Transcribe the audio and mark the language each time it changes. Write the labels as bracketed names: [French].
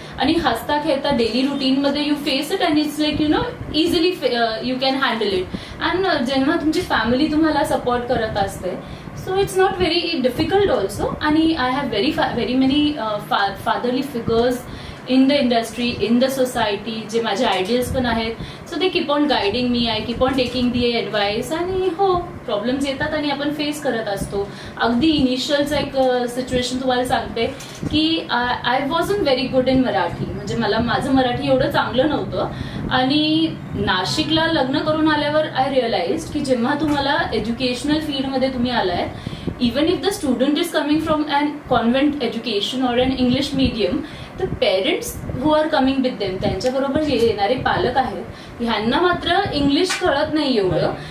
[Marathi] आणि हसता खेळता daily रुटीनमध्ये [English] You face it and it's like you know easily you can handle it. And [Marathi] जेव्हा तुमची family तुम्हाला support करत असते, [English] So it's not very difficult also. आणि I have very many fatherly figures in the industry, in the society, [Marathi] जे माझे ideals पण आहेत. [English] So they keep on guiding me, I keep on taking the advice. [Marathi] आणि हो, problems येतात आणि आपण फेस करत असतो. अगदी इनिशियलचं एक सिच्युएशन तुम्हाला सांगते की [English] I wasn't very good in Marathi. [Marathi] म्हणजे माझं मराठी एवढं चांगलं नव्हतं. आणि नाशिकला लग्न करून आल्यावर [English] I realise [Marathi] की जेव्हा तुम्हाला एज्युकेशनल फील्डमध्ये तुम्ही आलाय, [English] even if the student is coming from an convent education or an English medium, [Marathi] तर [English] parents who are coming with them, [Marathi] त्यांच्याबरोबर येणारे पालक आहेत, ह्यांना मात्र इंग्लिश कळत नाही एवढं.